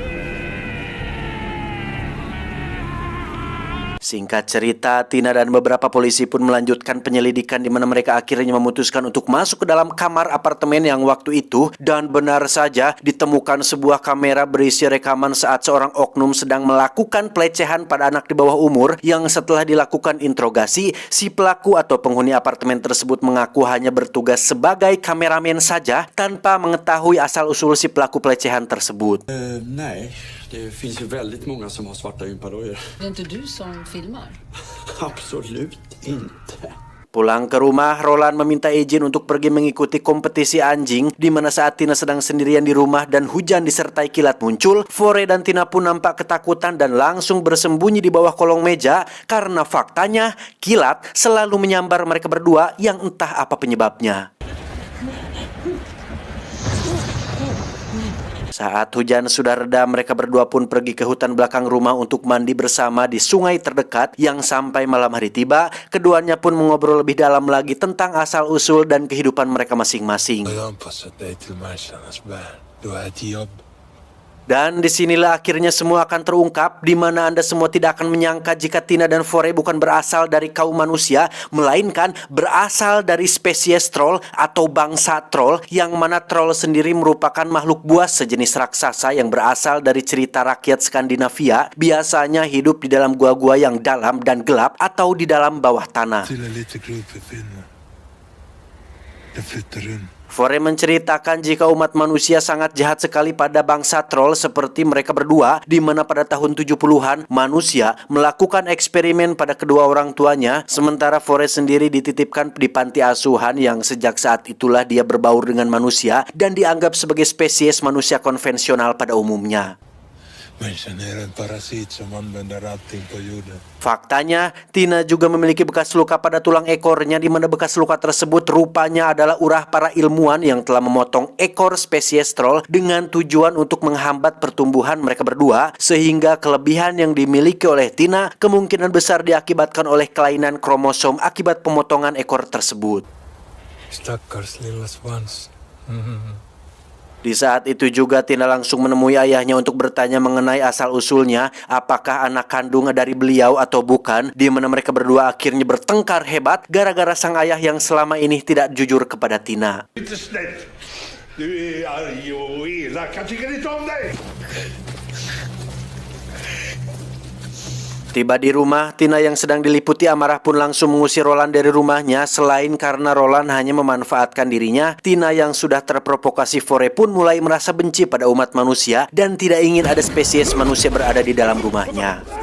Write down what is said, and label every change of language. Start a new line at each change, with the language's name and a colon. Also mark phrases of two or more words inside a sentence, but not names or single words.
Indonesian: Singkat cerita, Tina dan beberapa polisi pun melanjutkan penyelidikan, di mana mereka akhirnya memutuskan untuk masuk ke dalam kamar apartemen yang waktu itu, dan benar saja ditemukan sebuah kamera berisi rekaman saat seorang oknum sedang melakukan pelecehan pada anak di bawah umur, yang setelah dilakukan interogasi, si pelaku atau penghuni apartemen tersebut mengaku hanya bertugas sebagai kameramen saja tanpa mengetahui asal-usul si pelaku pelecehan tersebut.
Swedish: Nej, det finns ju väldigt många som har svarta gympadojor. Det är inte du som filmar? Absolut inte.
Indonesian: Pulang ke rumah, Roland meminta izin untuk pergi mengikuti kompetisi anjing, di mana saat Tina sedang sendirian di rumah dan hujan disertai kilat muncul, Fore dan Tina pun nampak ketakutan dan langsung bersembunyi di bawah kolong meja, karena faktanya kilat selalu menyambar mereka berdua yang entah apa penyebabnya. Saat hujan sudah reda, mereka berdua pun pergi ke hutan belakang rumah untuk mandi bersama di sungai terdekat, yang sampai malam hari tiba, keduanya pun mengobrol lebih dalam lagi tentang asal-usul dan kehidupan mereka masing-masing.
Swedish: Jag har anpassat dig till människornas värld. Du har ett jobb.
Indonesian: Dan disinilah akhirnya semua akan terungkap, di mana Anda semua tidak akan menyangka jika Tina dan Fore bukan berasal dari kaum manusia, melainkan berasal dari spesies troll atau bangsa troll, yang mana troll sendiri merupakan makhluk buas sejenis raksasa yang berasal dari cerita rakyat Skandinavia, biasanya hidup di dalam gua-gua yang dalam dan gelap atau di dalam bawah tanah.
Swedish: Till en liten grupp i Finland. Den flyttar runt.
Indonesian: Fore menceritakan jika umat manusia sangat jahat sekali pada bangsa troll seperti mereka berdua, di mana pada tahun 70-an manusia melakukan eksperimen pada kedua orang tuanya, sementara Fore sendiri dititipkan di panti asuhan, yang sejak saat itulah dia berbaur dengan manusia dan dianggap sebagai spesies manusia konvensional pada umumnya.
Swedish: Människan är en parasit som använder allting på jorden.
Indonesian: Faktanya, Tina juga memiliki bekas luka pada tulang ekornya di mana bekas luka tersebut rupanya adalah ulah para ilmuwan yang telah memotong ekor spesies troll dengan tujuan untuk menghambat pertumbuhan mereka berdua, sehingga kelebihan yang dimiliki oleh Tina kemungkinan besar diakibatkan oleh kelainan kromosom akibat pemotongan ekor tersebut.
Swedish: Stackars lilla svans.
Indonesian: Di saat itu juga Tina langsung menemui ayahnya untuk bertanya mengenai asal-usulnya, apakah anak kandung dari beliau atau bukan, di mana mereka berdua akhirnya bertengkar hebat gara-gara sang ayah yang selama ini tidak jujur kepada Tina.
Swedish: Inte snällt. Du är arg och elak. Jag tycker inte om dig.
Indonesian: Tiba di rumah, Tina yang sedang diliputi amarah pun langsung mengusir Roland dari rumahnya. Selain karena Roland hanya memanfaatkan dirinya, Tina yang sudah terprovokasi Fore pun mulai merasa benci pada umat manusia dan tidak ingin ada spesies manusia berada di dalam rumahnya.